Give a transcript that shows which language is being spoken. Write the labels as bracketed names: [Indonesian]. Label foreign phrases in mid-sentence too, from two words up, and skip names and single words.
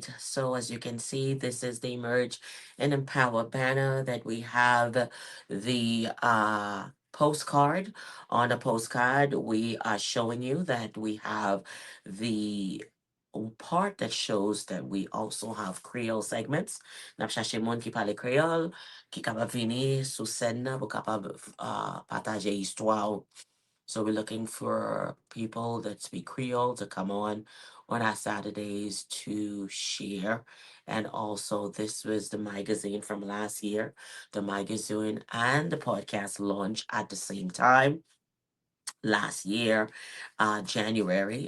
[English] So as you can see, this is the Emerge and Empower banner that we have the postcard. On the postcard, we are showing you that we have the part that shows that we also have Creole segments. [Haitian Creole] Nap chache moun ki pale Creole, ki kapab vini sou sen nan pou kapab pataje histwa. [English] So we're looking for people that speak Creole to come on our Saturdays to share. And also, this was the magazine from last year. The magazine and the podcast launch at the same time last year, January.